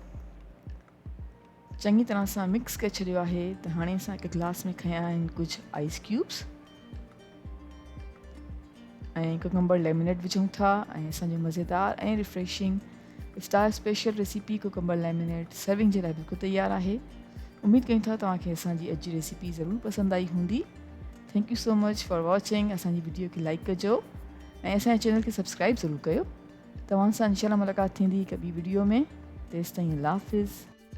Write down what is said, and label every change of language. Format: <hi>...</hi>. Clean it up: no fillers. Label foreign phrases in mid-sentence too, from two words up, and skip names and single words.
<sd>चङी तरह सां मिक्स करे छॾियो आहे त हाणे असां हिकु गिलास में खयां आहिनि कुझु</sd> <en>ice cubes</en> <sd>ऐं</sd> <en>cucumber lemonade</en> <sd>विझूं था ऐं असांजो मज़ेदार ऐं रिफ्रेशिंग</sd> <en>star special recipe cucumber lemonade serving</en> <sd>जे लाइ बिल्कुलु तयारु आहे। उमेदु कयूं था तव्हांखे असांजी अॼु जी रेसिपी ज़रूरु पसंदि आई हूंदी।</sd> <en>thank you so much for watching.</en> <sd>असांजी वीडियो खे लाइक कजो ऐं असांजे चैनल खे सब्सक्राइब ज़रूरु कयो। तव्हां सां इंशाल्लाह मुलाक़ात थींदी हिकु ॿी वीडियो में। तेसिताईं अल्लाह हाफ़िज़।</sd>